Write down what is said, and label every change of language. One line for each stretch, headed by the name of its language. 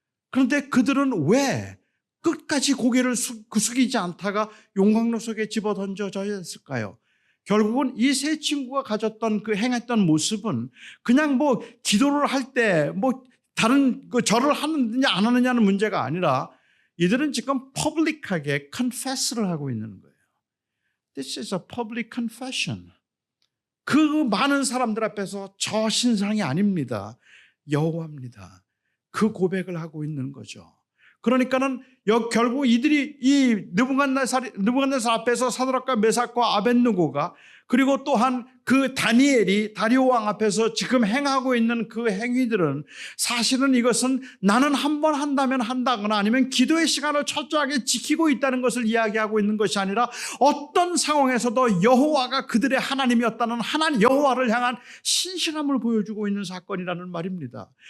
Korean: 그런데 그들은 왜 끝까지 고개를 숙이지 않다가 용광로 속에 집어던져져야 했을까요? 결국은 이 세 친구가 가졌던 행했던 모습은 그냥 기도를 할 때 다른 절을 하느냐 안 하느냐는 문제가 아니라 이들은 지금 퍼블릭하게 confess를 하고 있는 거예요.
English: This is a public confession.
Korean: 그 많은 사람들 앞에서 저 신상이 아닙니다. 여호와입니다. 그 고백을 하고 있는 거죠. 그러니까는 결국 이들이 이 느부갓네살 앞에서 사드락과 메삭과 아벳느고가 그리고 또한 그 다니엘이 다리오 왕 앞에서 지금 행하고 있는 그 행위들은 사실은 이것은 나는 한번 한다면 한다거나 아니면 기도의 시간을 철저하게 지키고 있다는 것을 이야기하고 있는 것이 아니라 어떤 상황에서도 여호와가 그들의 하나님이었다는 여호와를 향한 신실함을 보여주고 있는 사건이라는 말입니다.